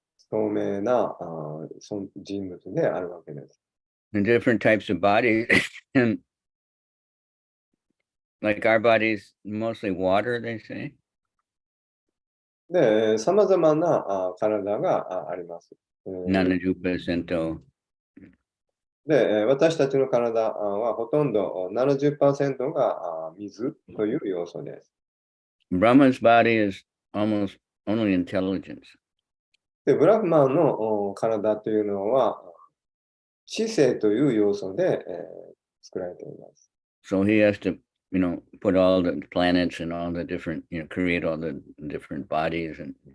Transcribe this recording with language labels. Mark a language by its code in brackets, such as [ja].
[ja] 透明なその人物であるわけです。 [en] And different types of bodies. And like our bodies, mostly water, they say. [ja] で、さまざまな体があります。 [en] 70%. [ja] で、私たちの体はほとんど70%が水という要素です。 [en] Brahma's body is almost only intelligence. [ja] で、ブラフマンの体というのは知性という要素で作られています。 [en] So he has to, put all the planets and all the different, create all the different bodies and,